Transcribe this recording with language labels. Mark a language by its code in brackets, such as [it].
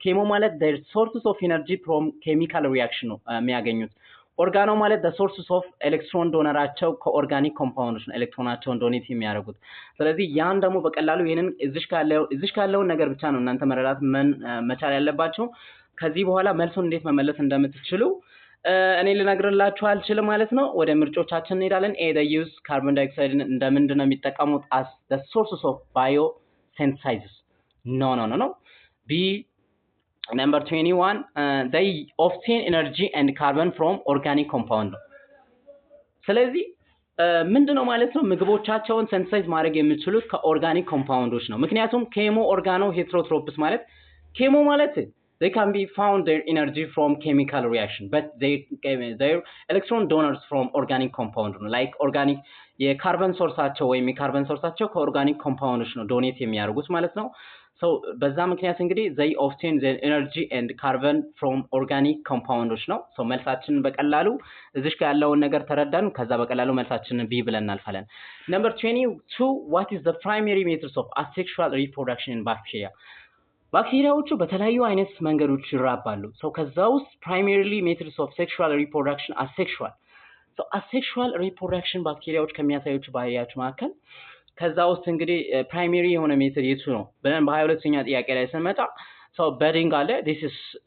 [am] ኬሞ ማለት [en] their sources of energy from chemical reaction [am] ነው የሚያገኙት። ኦርጋኖ ማለት [en] the sources of electron [am] ዶነራቸው ከኦርጋኒክ ኮምፓውንዶች ነው ኤሌክትሮናቸውን ዶኔት የሚያደርጉት። ስለዚህ ያን ደግሞ በቀላሉ ይሄንን እዚሽ ካለው ነገር ብቻ ነው እናንተ መረዳት መቻል ያለባችሁ። ከዚህ በኋላ መልሱን እንዴት መመለስ እንደምትችሉ እኔ ልነግርላችሁ አልችልም ማለት ነው። ወደ ምርጫዎቻችን እንሄዳለን። ኤ [en] they use carbon dioxide [am] እንደምንድን ነው የሚጠቀሙት [en] as the sources of biosynthesis? no. [am] B number 21 [en] they obtain energy and carbon from organic compound [am] ነው። ስለዚህ ምንድነው ማለት ነው ምግቦቻቸውን ሴንሳይዝ ማድረግ የሚችሉት ከኦርጋኒክ ኮምፓውንዶች ነው። ምክንያቱም ኬሞ ኦርጋኖ ሄትሮትሮፕስ ማለት ኬሞ ማለት [en] they can be found their energy from chemical reaction but their electron donors from organic compound [am] ነው። like organic የካርበን ሶርሳቸው ወይም የካርበን ሶርሳቸው ከኦርጋኒክ ኮምፓውንዶች ነው ዶኔት የሚያደርጉት ማለት ነው። so በዛ ምክንያት እንግዲህ [en] they obtain their energy and carbon from organic compounds [am] ነው። so መልሳችንን በቀላሉ እዚሽ ጋር ያለውን ነገር ተረዳን። ከዛ በቀላሉ መልሳችንን ቢ ብለን እናልፋለን። number 22 [en] what is the primary methods of asexual reproduction in bacteria? [am] ባክቴሪያዎቹ በተለያዩ አይነት መንገዶች ይራባሉ። so ከዛ ውስጥ [en] primarily methods of sexual reproduction asexual so asexual reproduction [am] ባክቴሪያዎች ከሚያሳዩት ባህሪያቸው መካከል ከዛ ውስጥ እንግዲህ ፕራይመሪ የሆነ ሜተድ የቱ ነው ብለን በ22ኛ ጥያቄ ላይ ስንመጣ so bedding አለ this is